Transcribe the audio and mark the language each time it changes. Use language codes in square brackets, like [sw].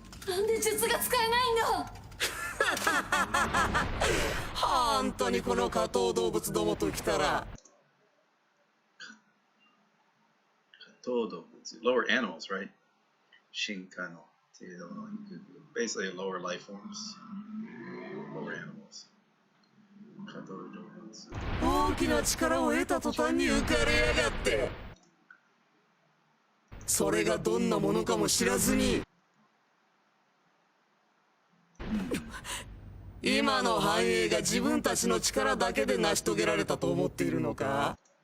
[ja] なんで術が使えないんだ。本当にこの下等動物どもときたら。 [en] 下等動物 lower animals, right? [ja] 進化のっていうの [en] basically lower life forms. Lower animals. 下等動物。 [ja] 大きな力を得た途端に浮かれやがって。それがどんなものかも知らずに。今の繁栄が自分たちの力だけで成し遂げられたと思っているのか？